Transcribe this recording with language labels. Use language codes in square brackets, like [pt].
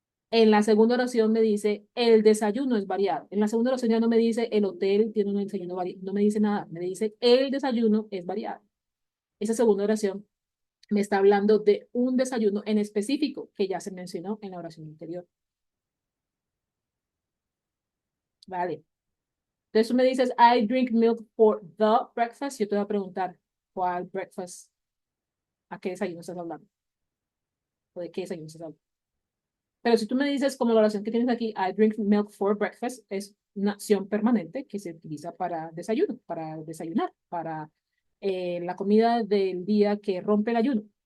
[es] En la segunda oración me dice, el desayuno es variado. En la segunda oración ya no me dice, el hotel tiene un desayuno variado. No me dice nada. Me dice, el desayuno es variado. Esa segunda oración me está hablando de un desayuno en específico que ya se mencionó en la oración anterior. Vale. Entonces tú me dices, [en] I drink milk for the breakfast. [es] Yo te voy a preguntar, ¿cuál breakfast? ¿A qué desayuno estás hablando? ¿O de qué desayuno estás hablando? Pero si tú me dices, como la oración que tienes aquí, [en] I drink milk for breakfast, [es] es una acción permanente que se utiliza para desayuno, para desayunar, para la comida del día que rompe el ayuno.